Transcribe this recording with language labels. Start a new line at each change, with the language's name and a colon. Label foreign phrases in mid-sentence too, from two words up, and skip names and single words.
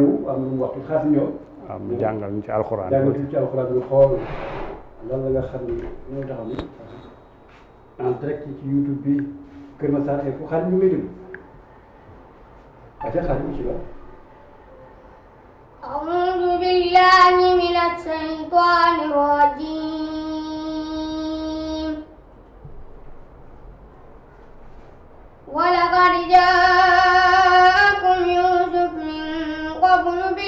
Wolof: am lu mu waxtu xaasim ñëw. waaw mu jàngal ñu ci alxuraan. jàngal ñu ci alxuraan bi xool lan la nga xam ni ñoo taxaw ni
French: en direct
Wolof: ci YouTube bi Kër Massar Info xaasim ñu ngi déglu ate xaasim ci la.
Arabic: أعوذ بالله من الشيطان الرجيم ولقد جاءكم يوسف من قبل